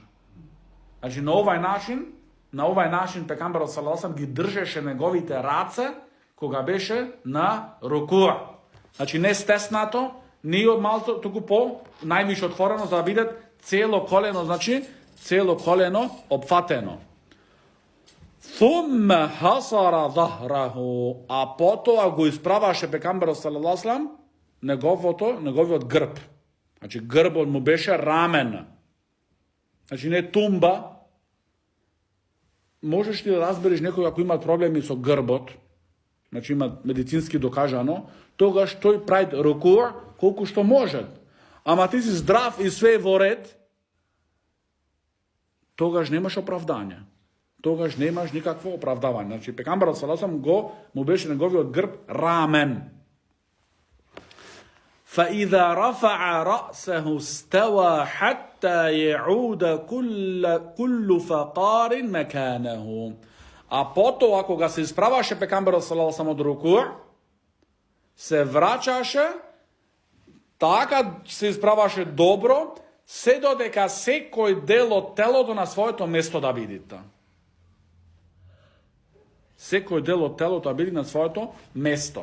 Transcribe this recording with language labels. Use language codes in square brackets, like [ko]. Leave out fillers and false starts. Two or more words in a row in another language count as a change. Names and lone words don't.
[mk] Значи, на овај начин пекамберот салалалаху ги држеше неговите раце, кога беше на рукуа. Значи, не стеснато, не од малку, туку по највише отворено, за да бидат цело колено, значи, цело колено опфатено. [ar] ثم حسر ظهره, [mk] а потоа го исправаше пекамберот [ar] صلى الله عليه [mk] неговиот грб. Значи грбот му беше рамен. Значи не тумба. Можеш ли да разбереш некој ако има проблеми со грбот, значи има медицински докажано, тогаш тој прави рукуа колку што може. Ама ти си здрав и све во ред, тогаш немаш оправдање. Тогаш немаш никакво оправдавање. Значи пекамберот [ar] صلى الله عليه [mk] му беше неговиот грб рамен. [ar] فإذا رفع رأسه استوى حتى يعود كل فقار مكانه. [mk] А потоа кога се исправаше пекамберот [ar] صلى الله عليه [mk] од рукуа, се враќаше, така се исправаше добро, се додека секој дел од телото на своето место да бидите. Секој дел од телото да биде на своето место.